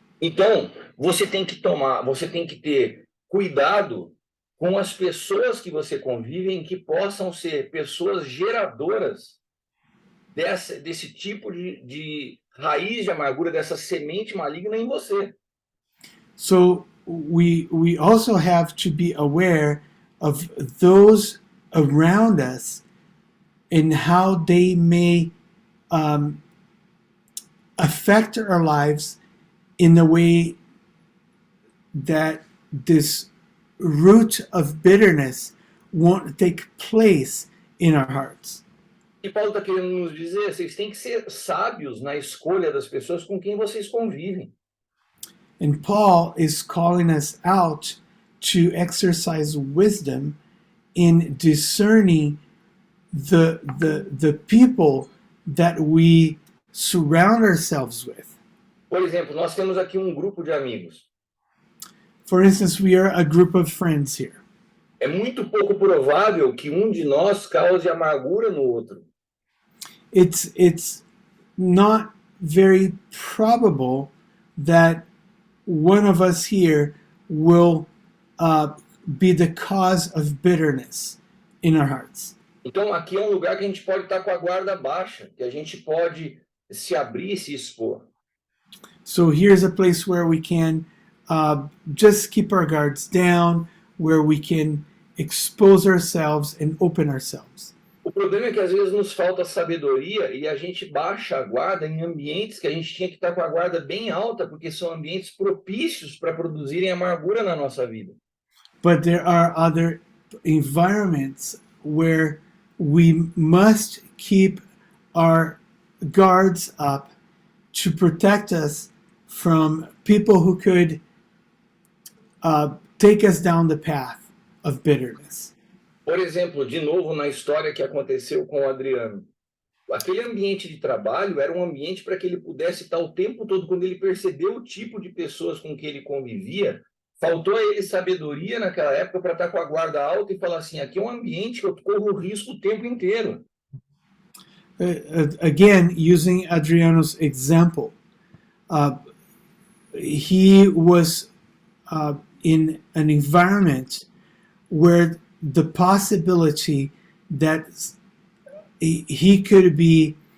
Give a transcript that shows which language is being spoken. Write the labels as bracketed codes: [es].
[pt] Então, você tem que ter cuidado com as pessoas que você convive, que possam ser pessoas geradoras desse tipo de raiz de amargura, dessa semente maligna em você. [en] So we also have to be aware of those around us and how they may affect our lives in the way that this root of bitterness won't take place in our hearts. [pt] E Paulo está querendo nos dizer, vocês têm que ser sábios na escolha das pessoas com quem vocês convivem. [en] And Paul is calling us out to exercise wisdom in discerning the people that we surround ourselves with. [pt] Por exemplo, nós temos aqui um grupo de amigos. [en] For instance, we are a group of friends here. [pt] É muito pouco provável que um de nós cause amargura no outro. [en] It's not very probable that one of us here will be the cause of bitterness in our hearts. [pt] Então aqui é um lugar que a gente pode estar com a guarda baixa, que a gente pode se abrir e se expor. [en] So here's a place where we can just keep our guards down, where we can expose ourselves and open ourselves. [pt] O problema é que às vezes nos falta sabedoria e a gente baixa a guarda em ambientes que a gente tinha que estar com a guarda bem alta, porque são ambientes propícios para produzirem amargura na nossa vida. [en] But there are other environments where we must keep our guards up to protect us from people who could take us down the path of bitterness. [pt] Por exemplo, de novo na história que aconteceu com o Adriano. Aquele ambiente de trabalho era um ambiente para que ele pudesse estar o tempo todo, quando ele percebeu o tipo de pessoas com que ele convivia, faltou a ele sabedoria naquela época para estar com a guarda alta e falar assim, aqui é um ambiente que eu corro risco o tempo inteiro. [en] Again, using Adriano's example, he was in an environment where the possibility that he could be